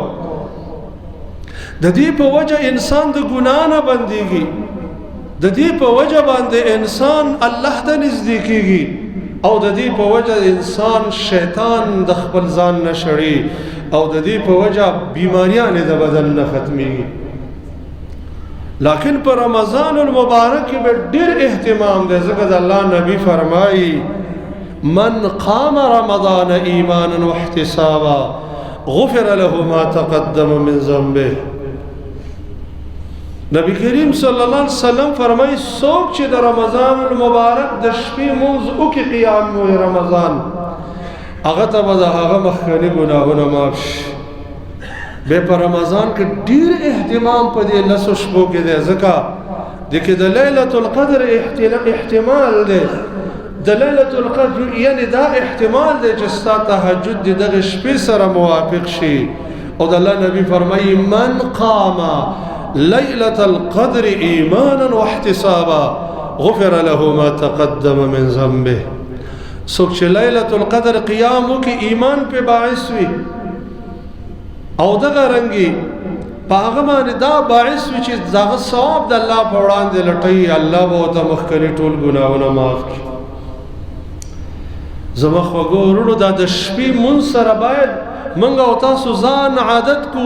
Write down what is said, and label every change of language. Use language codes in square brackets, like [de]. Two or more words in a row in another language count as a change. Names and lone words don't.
[ps] د دې په وجه انسان د ګناه نه بندېږي، د دې په وجه باندې انسان الله ته نږدې کېږي او د دې په وجه انسان شیطان د خپل ځان نه شړي او د دې په وجه بیماریانې د بدن نه ختمېږي. لیکن په رمضان المبارک کې به ډېر اهتمام دی، ځکه د الله نبی فرمایي [ar] من قام رمضان ایمانا واحتسابا غفر له ما تقدم من ذنبه. [ps] نبی کریم [ar] صلی الله علیه وسلم [ps] فرمایي څوک چې د رمضان المبارک د شپې منځ وکړي [ar] قیام رمضان [ps] هغه ته به د هغه مخکني ګناهونه معاف شي. بیا په رمضان کې ډېر اهتمام په دې لسو شپو کې دی، ځکه د کې د [ar] لیلة القدر [ps] احتمال دی، د [ar] لیلة القدر [ps] یعنی دا احتمال دی چې ستا تهجد د دغه شپې سره موافق شي. او د الله نبی فرمایي [ar] من قام لیلة القدر ایمانا واحتسابا غفر له ما تقدم من ذنبه. [ps] څوک چې [ar] لیلة القدر [ps] قیام وکړي ایمان پې باعث وي او دغه رنګې په هغه باندې دا باعث وي چې دغه ثواب د الله په وړاندې لټوي، الله به ورته مخکني ټول ګناهونه معاف کړي. زما خوږو وروڼو دا د شپې مونځ سره باید موږ او تاسو ځان عادت کو.